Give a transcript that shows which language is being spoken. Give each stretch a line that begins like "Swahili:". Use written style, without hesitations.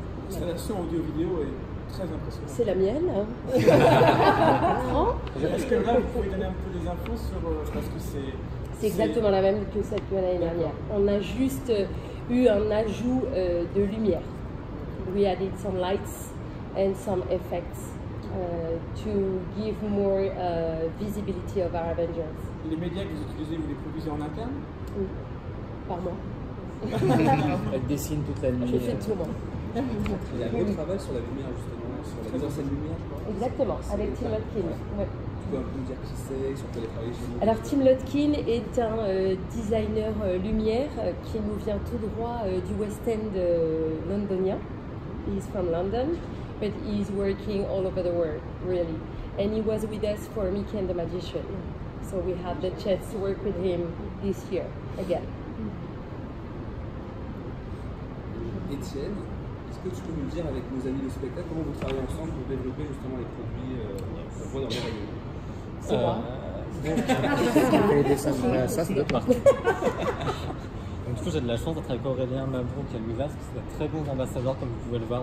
French: L'installation audio-vidéo est très impressionnante. C'est la mienne. Est-ce que là, vous pouvez donner un peu des infos sur. Parce que c'est exactement la même que celle de l'année dernière. On a juste eu un ajout de lumière.
English: We added some lights and some effects to give more visibility of our Avengers.
French: Les médias que vous utilisez, vous les produisez en interne? Oui, par mois. Elle dessine toute la lumière. Je fais tout moi. Il y a un gros travail sur la lumière, justement, sur la mise en scène lumière, je crois. Exactement, avec Tim Lotkin. Ouais. Tu peux un peu nous dire qui c'est, sur quoi il a travaillé chez nous? Alors Tim Lotkin est un designer lumière qui nous vient tout droit du West End londonien.
English: He's from London, but he's working all over the world, really. And he was with us for Mickey and the Magician. So we had the chance to work with him this year again.
French: Étienne, est-ce que tu peux nous dire avec nos amis de spectacle comment vous travaillez ensemble pour développer justement les produits qu'on voit dans les rayons? C'est moi. Les dessins, ça c'est notre marque. Donc, du coup, j'ai de la chance d'être avec Aurélien Mabrouk et Louisa, parce que c'est de très bons ambassadeurs, comme vous pouvez le voir.